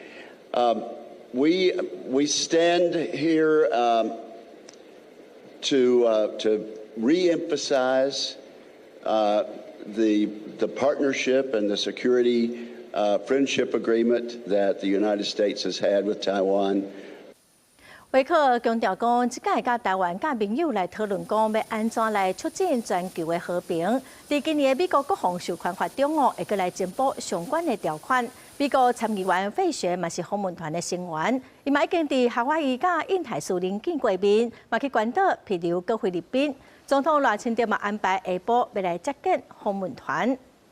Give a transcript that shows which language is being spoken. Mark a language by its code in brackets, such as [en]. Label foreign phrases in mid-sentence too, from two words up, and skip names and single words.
[en] We stand here to re-emphasize the partnership and the security friendship agreement that the United States has had with Taiwan. [nan] 维克尔强调讲，即届甲台湾甲盟友来讨论讲，要安怎来促进全球的和平。伫今年美国国防授权法中哦，会阁来进补相关的条款。美国参议员费雪嘛是访问团的成员，伊嘛已经伫夏威夷甲印太司令见过面，嘛去关岛庇留各菲律宾。总统赖清德嘛安排下晡要来接见访问团。